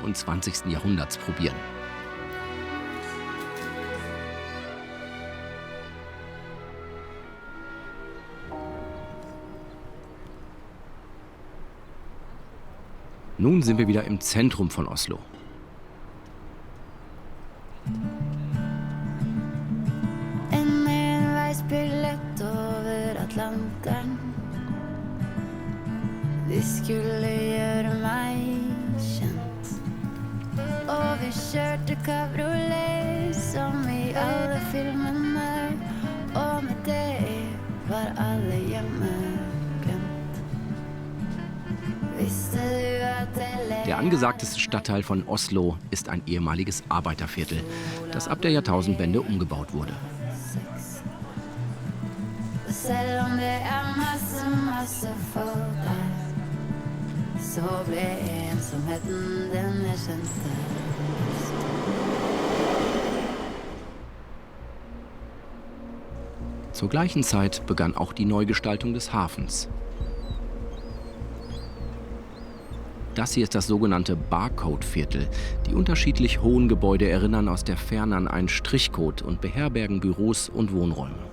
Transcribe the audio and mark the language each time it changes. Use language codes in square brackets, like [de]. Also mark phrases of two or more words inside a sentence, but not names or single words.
[de] und 20. Jahrhunderts probieren. Nun sind wir wieder im Zentrum von Oslo. [no] En enveisbillett over Atlanteren. De skulle gjøre meg kjent. Og vi kjørte kabriolet som i alle filmene. [de] Der angesagteste Stadtteil von Oslo ist ein ehemaliges Arbeiterviertel, das ab der Jahrtausendwende umgebaut wurde. [no] Selv om det masse folk der, så ble ensomheten den jeg kjente. [de] Zur gleichen Zeit begann auch die Neugestaltung des Hafens. Das hier ist das sogenannte Barcode-Viertel. Die unterschiedlich hohen Gebäude erinnern aus der Ferne an einen Strichcode und beherbergen Büros und Wohnräume.